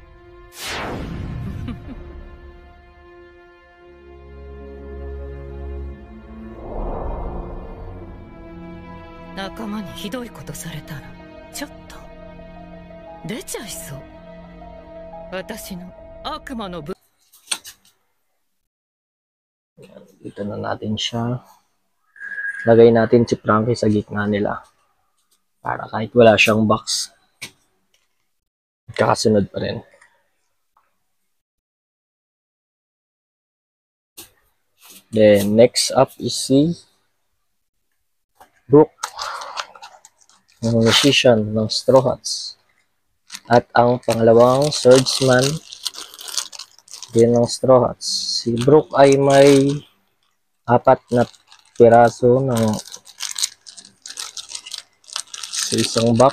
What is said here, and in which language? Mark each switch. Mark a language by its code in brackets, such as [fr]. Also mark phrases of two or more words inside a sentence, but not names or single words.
[ja] 仲間にひどいことされたらちょっと出ちゃいそう。私の悪魔の部 [tl] Dito na natin siya. Lagay natin si Frankie sa gitna nila. Para kahit wala siyang box, kakasunod pa rin. [en] Then, next up is [tl] si Brook, ng musician ng Straw Hats. At ang pangalawang swordsman din ng Straw Hats. Si Brook ay may 4 na piraso ng sa isang box.